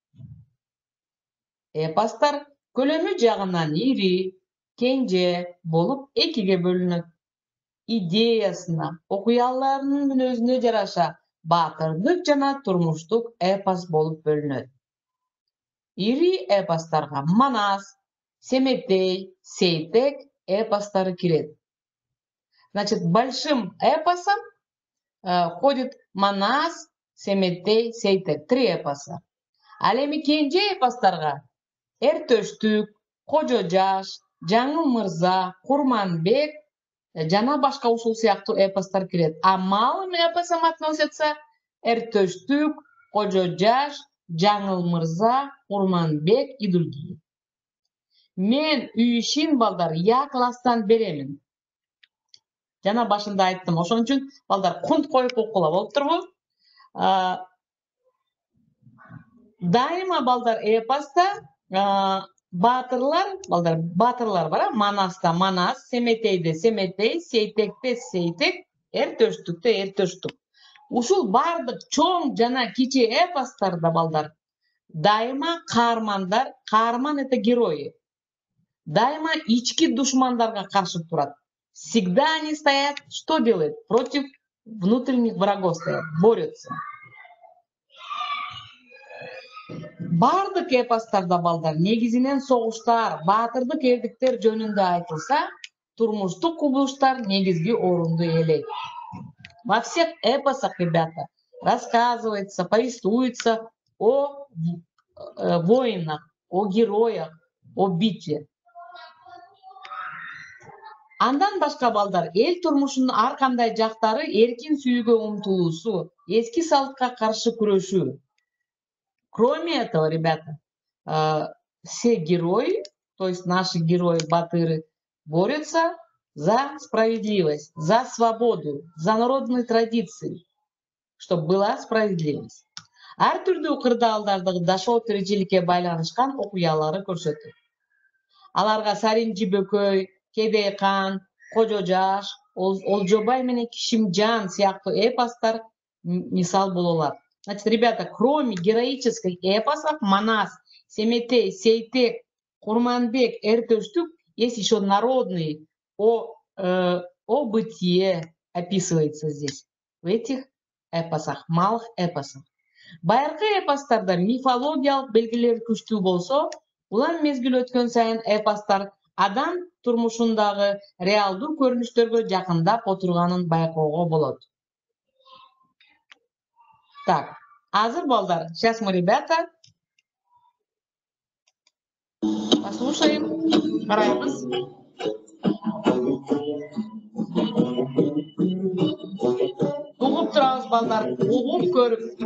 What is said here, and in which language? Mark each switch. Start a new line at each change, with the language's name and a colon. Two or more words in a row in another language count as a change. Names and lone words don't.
Kyrgyz: Эпостар көлөмү жагынан ири, кенже болуп экиге бөлүнөт. Идеясына, окуяларынын мүнөзүнө жараша баатырдык жана турмуштук эпос болуп бөлүнөт. Ири эпостарга Манас, Семетей, Сейтек эпостары кирет.
Russian: Значит, большим эпосом ходит Манас, Семетей, Сейтек. 3 эпоса.
Kyrgyz: Ал эми кенже эпостарга Эртөштүк, Кожо Жаш, Жаңыл Мырза, Курманбек жана башка ушул сыяктуу эпостор кирет.
Russian: А малым эпосом относятся Эртөштүк, Кожо Жаш, Жаңыл Мырза, Курманбек и другие.
Kyrgyz: Мен үй ишин балдар я класстан беремин. Жана башында айттым, ошон үчүн балдар кунт коюп окула болуп турбу? Дайыма балдар эпоста баатырлар, балдар баатырлар бар, Манаста Манас, Семетейде Семетей, Сейтекте Сейтек, Эртөштүктө Эртөштүк. Ушул бардык чоң жана кичи эпостарда балдар дайыма каармандар, каарман
Russian: это герои.
Kyrgyz: Дайыма ички душмандарга каршы турат.
Russian: Всегда они стоят, что делают? Против внутренних врагов стоят, борются.
Kyrgyz: Бардык эпостарда балдар негизинен согуштар, баатырдык эрдиктер жөнүндө айтылса, турмуштук кубулуштар негизги орунду ээлейт.
Russian: Во всех эпосах, ребята, рассказывается, повествуется о воинах, о героях, о битве.
Kyrgyz: Андан башка балдар эл турмушунун ар кандай жактары эркин сүйүүгө умтулуусу, эски салтка каршы күрөшүү.
Russian: Кроме этого, ребята, все герои, то есть наши герои, батыры, борются за справедливость, за свободу, за народные традиции, чтобы была справедливость.
Kyrgyz: Ар түрдүү кырдаалдардагы дашоо тиричиликке байланышкан окуялары көрсөтөт. Аларга Саринжи Бөкөй, Кедей Кан, Кожо Жаш, Олжобай менен Кишимжан сыяктуу эпостор мисал бололат.
Russian: Значит, ребята, кроме героических эпосов, Манас, Семетей, Сейтек, Курманбек, Эртөштүк, есть еще народные о бытие описывается здесь, в этих эпосах, малых эпосах.
Kyrgyz: Байыркы эпостарда мифологиялык белгилер күчтүү болсо, улам мезгил өткөн сайын эпостар адам турмушундагы реалдуу көрүнүштөргө жакындап отурганын байкоого болот. Так, азыр балдар,
Russian: сейчас мы, ребята, послушаем,
Kyrgyz: карайбыз. Угуп турабыз балдар, угуп көрүп.